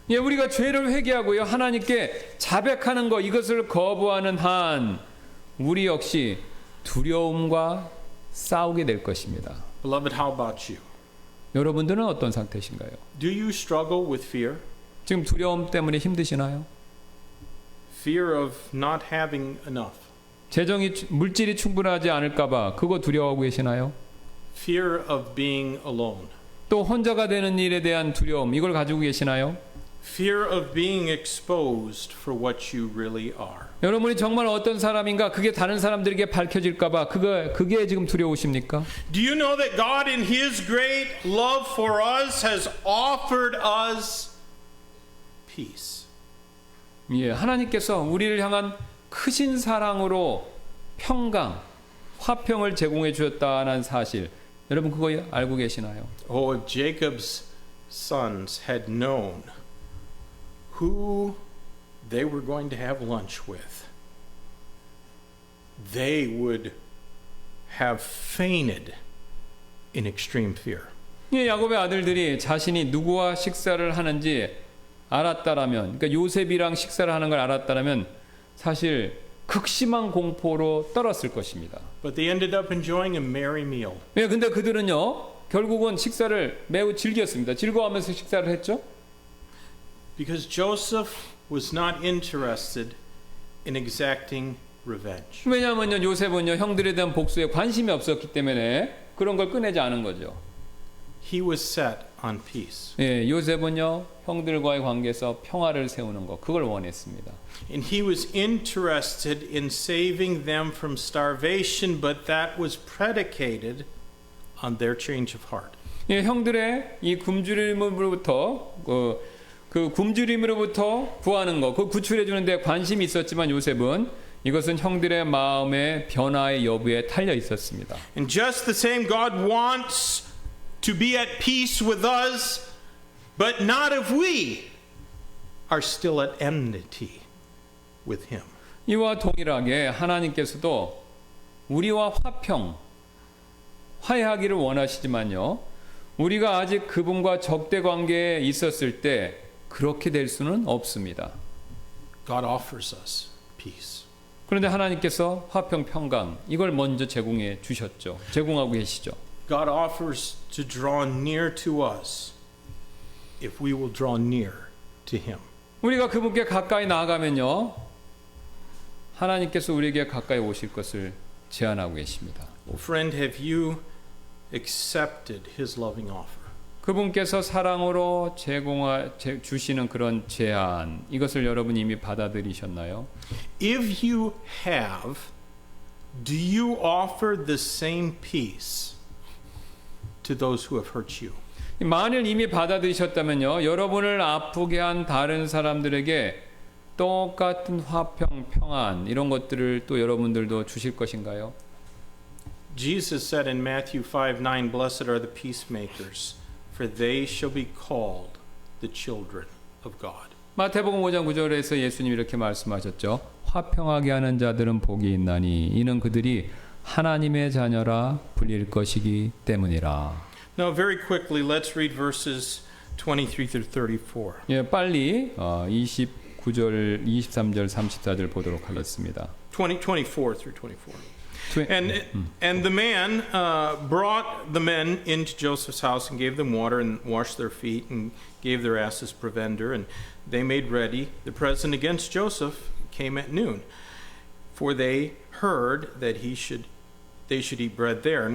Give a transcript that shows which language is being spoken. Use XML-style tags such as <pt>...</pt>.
<ko>예, 우리가 죄를 회개하고요 하나님께 자백하는 것 이것을 거부하는 한 우리 역시 두려움과 싸우게 될 것입니다.</ko> <en>Beloved, how about you?</en> <ko>여러분들은 어떤 상태신가요?</ko> <en>Do you struggle with fear?</en> <ko>지금 두려움 때문에 힘드시나요?</ko> <en>Fear of not having enough.</en> <ko>물질이 충분하지 않을까봐 그거 두려워하고 계시나요?</ko> <en>Fear of being alone.</en> <ko>또 혼자가 되는 일에 대한 두려움 이걸 가지고 계시나요?</ko> <en>Fear of being exposed for what you really are.</en> <ko>여러분이 정말 어떤 사람인가 그게 다른 사람들에게 밝혀질까봐 그게 지금 두려우십니까?</ko> <en>Do you know that God in His great love for us has offered us peace?</en> <ko>예, 하나님께서 우리를 향한 크신 사랑으로 평강, 화평을 제공해 주셨다는 사실 여러분 그거 알고 계시나요?</ko> <en>Oh, if Jacob's sons had known who they were going to have lunch with, they would have fainted in extreme fear.</en> <ko>예, 야곱의 아들들이 자신이 누구와 식사를 하는지 알았다라면, 그러니까 요셉이랑 식사를 하는 걸 알았다라면 사실 극심한 공포로 떨었을 것입니다.</ko> <en>But they ended up enjoying a merry meal.</en> <ko>예, 근데 그들은요 결국은 식사를 매우 즐겼습니다. 즐거워하면서 식사를 했죠.</ko> <en>Because Joseph was not interested in exacting revenge.</en> <ko>왜냐하면요 요셉은요 형들에 대한 복수에 관심이 없었기 때문에 그런 걸 꺼내지 않은 거죠.</ko> <en>he was set on peace.</en> <ko>예, 요셉은요 형들과의 관계에서 평화를 세우는 것 그걸 원했습니다.</ko> <en>And he was interested in saving them from starvation, but that was predicated on their change of heart.</en> <ko>예, 형들의 이 굶주림으로부터 그 굶주림으로부터 구하는 것, 그 구출해 주는데 관심이 있었지만 요셉은 이것은 형들의 마음의 변화의 여부에 달려 있었습니다.</ko> <en>And just the same, God wants to be at peace with us, but not if we are still at enmity with Him.</en> <ko>이와 동일하게 하나님께서도 우리와 화해하기를 원하시지만요. 우리가 아직 그분과 적대 관계에 있었을 때 그렇게 될 수는 없습니다.</ko> <en>God offers us peace.</en> <ko>그런데 하나님께서 화평 평강 이걸 먼저 제공해 주셨죠. 제공하고 계시죠.</ko> <en>God offers to draw near to us if we will draw near to Him.</en> <ko>우리가 그분께 가까이 나아가면요. 하나님께서 우리에게 가까이 오실 것을 제안하고 계십니다.</ko> <en>Well, friend, have you accepted His loving offer?</en> <ko>그분께서 사랑으로 주시는 그런 제안 이것을 여러분 이미 받아들이셨나요?</ko> <en>If you have, do you offer the same peace to those who have hurt you?</en> <ko>만일 이미 받아들이셨다면요. 여러분을 아프게 한 다른 사람들에게 똑같은 화평, 평안 이런 것들을 또 여러분들도 주실 것인가요?</ko> <en>Jesus said in Matthew 5:9, "Blessed are the peacemakers, for they shall be called the children of God."</en> <ko>마태복음 5장 9절에서 예수님이 이렇게 말씀하셨죠. 화평하게 하는 자들은 복이 있나니 이는 그들이 하나님의 자녀라 불릴 것이기 때문이라.</ko> <en>Now, very quickly, let's read verses 23 through 34.</en> <ko>예, 빨리 29절, 23절, 34절 보도록 하겠습니다.</ko> <en>24 through 24. And the man brought the men into Joseph's house and gave them water and washed their feet and gave their asses provender, and they made ready the present against Joseph came at noon, for they heard that they should eat bread there.</en>